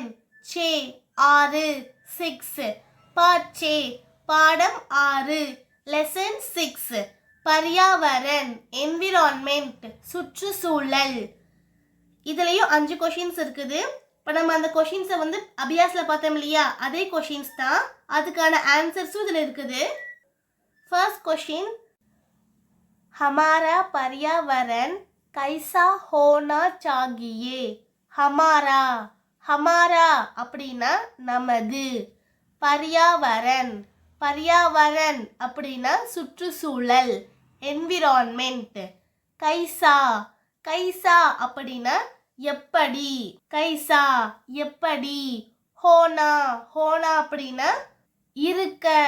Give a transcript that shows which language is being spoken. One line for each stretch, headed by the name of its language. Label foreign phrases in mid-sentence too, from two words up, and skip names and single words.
Tamil: சே 6 6 பாட்சே பாடம் 6 லெசன் 6 பர்யாவரன் என்விரான்மெண்ட் சுற்றுச்சூழல். இதுலேயும் 5 கொஷின்ஸ் இருக்குது. இப்போ நம்ம அந்த கொஷின்ஸை வந்து அபியாஸில் பார்த்தோம் இல்லையா, அதே கொஷின்ஸ் தான். அதுக்கான ஆன்சர்ஸும் இதில் இருக்குது.
English: first question
Hindi: हमारा पर्यावरण कैसा होना चाहिए. हमारा हमारा
Tamil: அப்படின்னா நமது.
Hindi: पर्यावरण पर्यावरण
Tamil: அப்படின்னா சுற்றுச்சூழல் என்விரான்மெண்ட்.
Hindi: कैसा कैसा
Tamil: அப்படின்னா எப்படி. கைசா எப்படி.
Hindi: होना होना
Tamil: அப்படின்னா இருக்க.